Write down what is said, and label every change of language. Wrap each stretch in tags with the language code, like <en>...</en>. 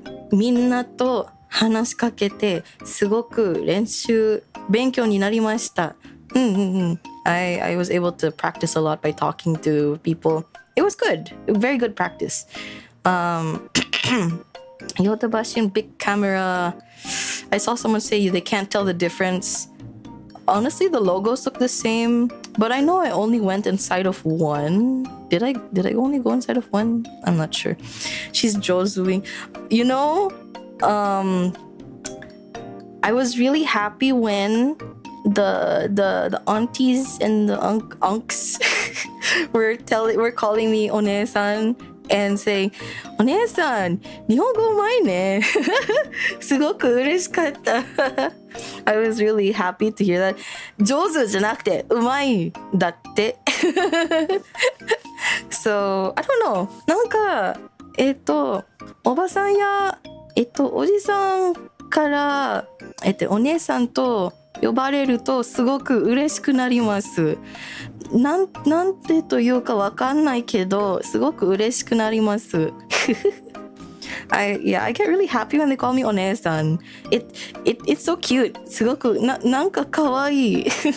<ja>みんなと話しかけてすごく勉強になりました。</ja> <en>I was able to practice a lot by talking to people. It was good. Very good practice. Yodobashi and big camera. I saw someone say they can't tell the difference. Honestly, the logos look the same, but I know I only went inside of one. Did I only go inside of one? I'm not sure. She's jozuing. You know, I was really happy when the aunties and the unks were calling me One-san and saying,</en> <ja>お姉さん、日本語うまいね。すごく嬉しかった。</ja> <en>I was really happy to hear that.</en> <ja>上手じゃなくて、うまいだって。</ja> <en>So, I don't know.</en> <ja>なんか、おばさんや、おじさんから、お姉さんと呼ばれるとすごく嬉しくなります。なんてというかわかんないけど、すごく嬉しくなります。</ja> <en>I get really happy when they call me</en> <ja>お姉さん。</ja> <en>It's so cute.</en> <ja>すごくなんかかわいい。</ja>